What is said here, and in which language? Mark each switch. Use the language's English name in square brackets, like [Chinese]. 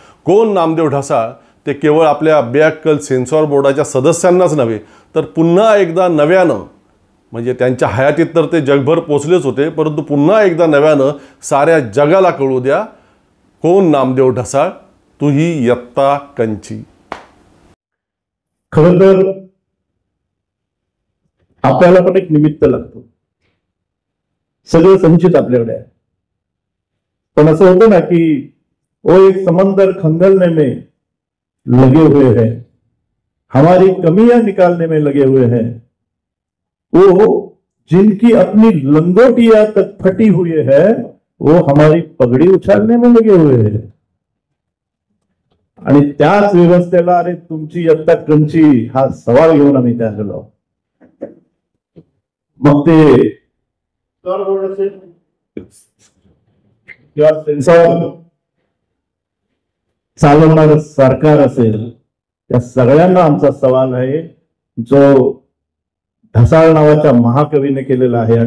[Marathi] कोण नामदेव ढसाळ ते केवळ आपल्या बेअक्कल सेन्सॉर बोर्डाच्या सदस्यांनाच नव्हे तर पुन्हा एकदा नव्यानं, म्हणजे त्यांच्या हयातीत तर ते जगभर पोचलेच होते, परंतु पुन्हा एकदा नव्यानं साऱ्या जगाला कळू द्या कोण नामदेव ढसाळ तुही यत्ता कंची. खरं तर आपल्याला पण एक निमित्त लागतो. सगळं संचित आपल्याकडे आहे, पण असं होतं ना की [Hindi] वो एक समंदर खंगलने में लगे हुए हैं, हमारी कमियां निकालने में लगे हुए हैं, वो जिनकी अपनी लंगोटियां तक फटी हुई है वो हमारी पगड़ी उछालने में लगे हुए हैं. [Marathi] आणि त्याच व्यवस्थेला अरे तुमची यत्ता कंची हा सवाल घेऊन आम्ही त्या गेलो. मग ते किंवा सेन्सॉर चालवणारं सरकार असेल, त्या सगळ्यांना आमचा सवाल आहे जो ढसाळ नावाच्या महाकवीने केलेला आहे.